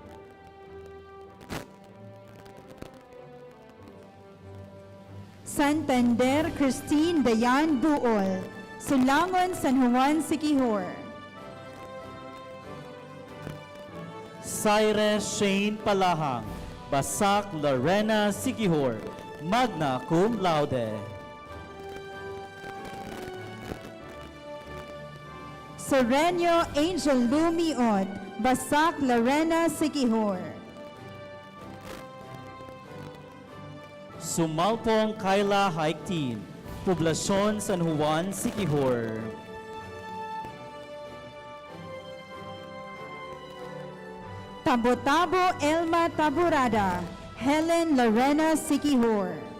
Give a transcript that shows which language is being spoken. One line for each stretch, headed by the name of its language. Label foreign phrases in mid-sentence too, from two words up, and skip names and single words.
English: Santander Christine Dayan Buol, Sulangon, San Juan, Siquijor. Cyrus Shane Palahang, Basak Lorena, Siquijor, magna cum laude. Serenio Angel Lumiot, Basak Lorena, Siquijor. Sumalpong Kaila Hike Team, Poblasyon San Juan, Siquijor. Tabo-Tabo Elma Taburada, Helen Lorena Siquijor.